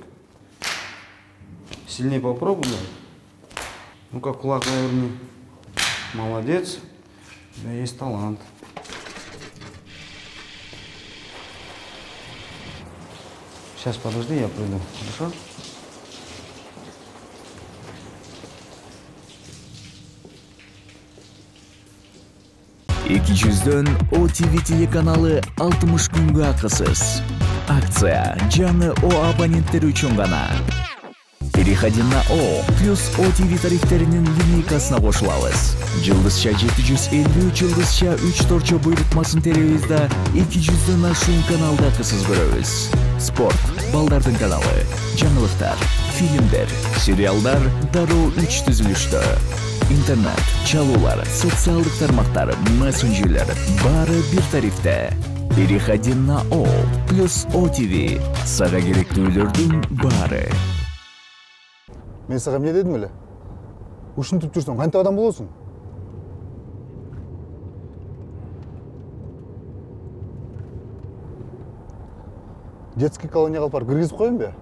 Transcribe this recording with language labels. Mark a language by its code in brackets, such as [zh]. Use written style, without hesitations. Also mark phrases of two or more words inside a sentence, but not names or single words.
[ru] Сильнее попробуй. Ну-ка, кулак наверни. Молодец. У тебя есть талант. Сейчас подожди, я приду. Хорошо? [ky] Эки жүздөн OTV телеканалы 60 күнгө акысыз. Акция жаңы О абоненттер үчүн гана. [ru] Переходи на О плюс OTV [ky] тарифтеринин линейкасына кошулабыз. Жылдызча 753, жылдызча 3 торчо буйрутмасын теребиз да 200дөн ашуун каналда акысыз көрөбүз. спорт, балдардын каналы, жаңылыктар, фильмдер, сериалдар дароо 3 түзүлүштө. Интернет, чалуулар, социалдык тармактар, мессенджерлер баары бир тарифте. [ru] Переходи на О плюс OTV. [ky] Сага керектүүлөрдүн баары. Мен сага эмне дедим эле? Ушинтип жүрсөң, кантип адам болосуң? Детский колонияга алып барып киргизип коеюн бе?